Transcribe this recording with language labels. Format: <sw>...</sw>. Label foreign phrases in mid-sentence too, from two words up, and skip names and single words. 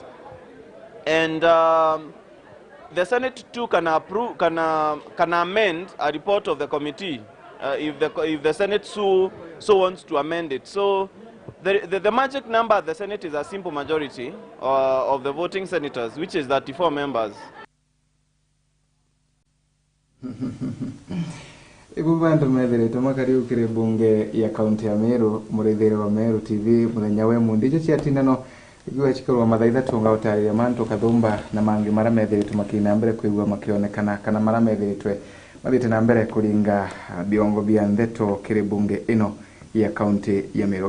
<en>And the Senate too can amend a report of the committee if the Senate so wants to amend it. So the magic number at the Senate is a simple majority of the voting senators, which is 34 members.</en> <mer>Ibu bandu methiritwe makariukire bunge ya kaunti ya Meru, murethere wa Meru TV muthenya we mundijo cia tindano igwa chikorwa mathaitha tunga utariria mantu kathumba na mangi mara methiritwe makina mbere kuigwa makionekana kana mara methiritwe mathite na mbere kuringa biongo bia ndeto kire bunge ino ya kaunti ya Meru.</mer>